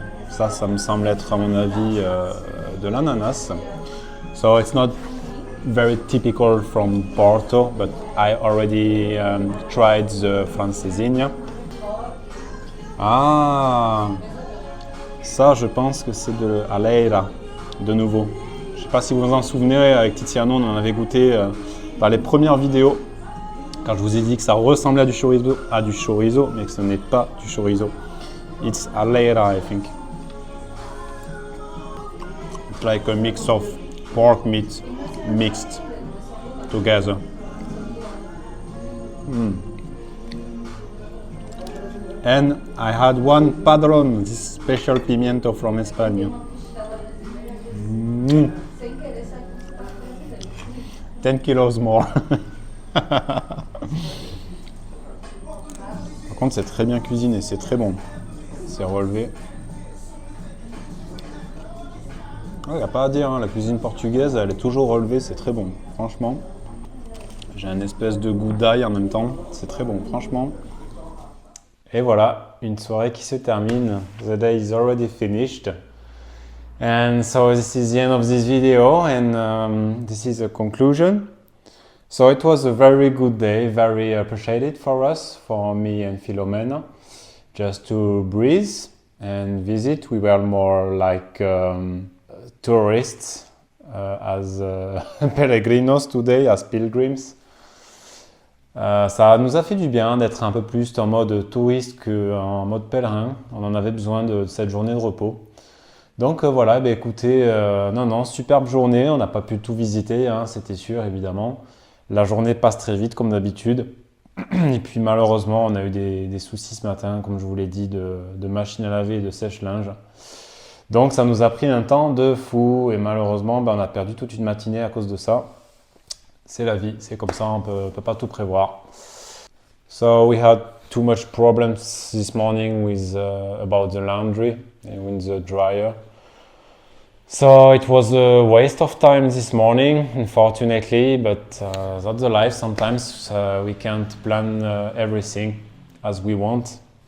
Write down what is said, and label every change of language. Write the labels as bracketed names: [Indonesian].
[French] Ça me semble être à mon avis de l'ananas. [English] So it's not very typical from Porto, but I already tried the francesinha. [French] Ah, ça je pense que c'est de Aleira, de nouveau. Je ne sais pas si vous vous en souvenez, avec Tiziano on en avait goûté dans les premières vidéos, quand je vous ai dit que ça ressemblait à du chorizo, mais que ce n'est pas du chorizo. [English] It's Aleira, I think. It's like a mix of pork meat mixed together. And I had one padron, this special pimiento from Espagne. 10 kilos more. [French] Par contre, c'est très bien cuisiné, c'est très bon. C'est relevé. Il n'y a pas à dire, hein, la cuisine portugaise, elle est toujours relevée, c'est très bon, franchement. J'ai un espèce de goût d'ail en même temps, c'est très bon, franchement. Et voilà, une soirée qui se termine. [English] The day is already finished. And so this is the end of this video, and this is a conclusion. So it was a very good day, very appreciated for us, for me and Filomena, just to breathe and visit. We were more like tourists as peregrinos today, as pilgrims. [French] Ça nous a fait du bien d'être un peu plus en mode touriste qu'en mode pèlerin. On en avait besoin de cette journée de repos. Donc voilà, écoutez, non, superbe journée. On n'a pas pu tout visiter, hein, c'était sûr, évidemment. La journée passe très vite, comme d'habitude. Et puis malheureusement, on a eu des soucis ce matin, comme je vous l'ai dit, de machine à laver et de sèche-linge. Donc ça nous a pris un temps de fou et malheureusement, on a perdu toute une matinée à cause de ça. C'est la vie, c'est comme ça, on peut pas tout prévoir. [English] So we had too much problems this morning with about the laundry and with the dryer. So it was a waste of time this morning, unfortunately, but that's the life. Sometimes we can't plan everything as we want.